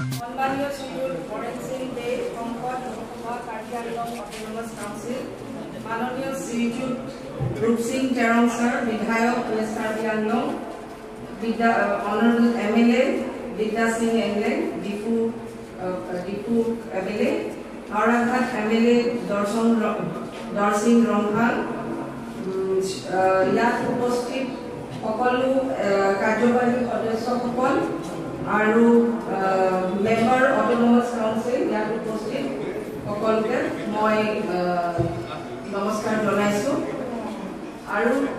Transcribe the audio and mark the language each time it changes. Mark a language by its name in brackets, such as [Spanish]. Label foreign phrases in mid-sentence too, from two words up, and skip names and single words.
[English] Rup Singh Teron sir, Vidhayok West Karbianong, Honorable MLA, Vidya Singh MLA, Dipu MLA, Auranghat MLA, Darsing Ronghal, [Assamese] ইয়াত উপস্থিত সকলো কাৰ্যবাহী সদস্যসকল আৰু [English] member autonomous council [Assamese] ইয়াত উপস্থিত সকলোকে মই নমস্কাৰ জনাইছো আৰু